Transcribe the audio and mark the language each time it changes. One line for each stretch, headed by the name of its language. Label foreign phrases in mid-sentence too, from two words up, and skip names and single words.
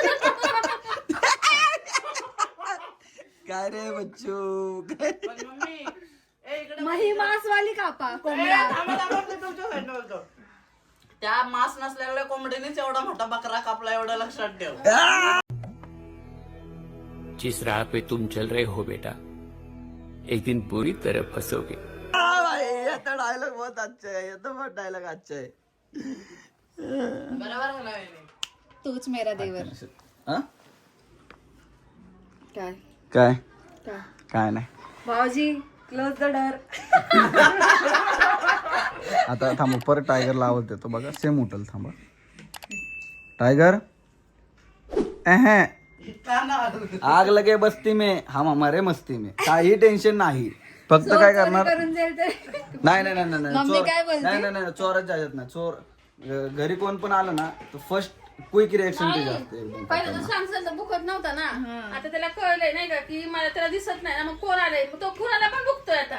Marathi: काय रे बच्चू, पण मम्मी मग ही मांसवाली कापा कोंबड्या. त्या मांस नसलेल्या कोंबडीनेच एवढा मोठा बकरा कापला, एवढं लक्षात ठेव.
Hindi: जिस राह पे तुम चल रहे हो बेटा, एक दिन बुरी तरह फंसोगे. डायलॉग बहुत अच्छा है, ये तो बहुत डायलॉग अच्छा है.
Marathi: बरोबर आहे ना वहिनी?
Hindi: तूच मेरा देवर.
Marathi: हा? काय काय काय काय नाही. भाऊजी
English: close the door.
Marathi: आता थांबा, परत टायगरला आवाज देतो बघा, सेम उठल.
Hindi: थांबा टाइगर. आग लगे बस्ती में हम हमारे मस्ती में,
Marathi: काही टेन्शन नाही. फक्त काय करणार, करून जाईल तर नाही नाही नाही नाही मम्मी चोर, काय बोलते? नाही नाही नाही चोरच जायचं नाही. चोर घरी कोण पण आलं ना तर
English: first quick reaction
Marathi: तुझी असते एकदम. पहिलं तर शांत भुकत नव्हता ना, आता त्याला कळलंय नाही का की मला त्याला दिसत नाही ना, मग कोण आलंय, मग तो कुणाला पण भुकतोय आता.